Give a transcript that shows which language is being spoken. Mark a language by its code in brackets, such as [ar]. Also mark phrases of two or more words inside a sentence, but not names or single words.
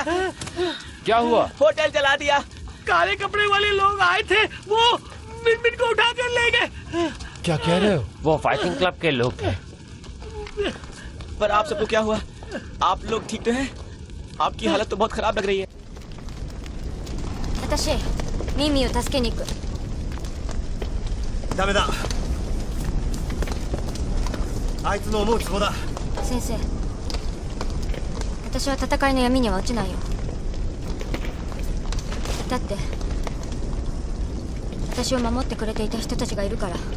[hi] क्या हुआ? होटल जला दिया। काले कपड़े वाले लोग आए थे, वो मिनमिन को उठा कर ले गए। क्या कह रहे हो? वो फाइटिंग क्लब के लोग थे। पर आप सबको क्या हुआ? आप लोग ठीक तो हैं? आपकी हालत तो बहुत खराब लग रही है। [ja] 私ミミを助けに行く。ダメだ。あいつの思うツボだ。先生、私は戦いの闇には落ちないよ。だって私を守ってくれていた人たちがいるから。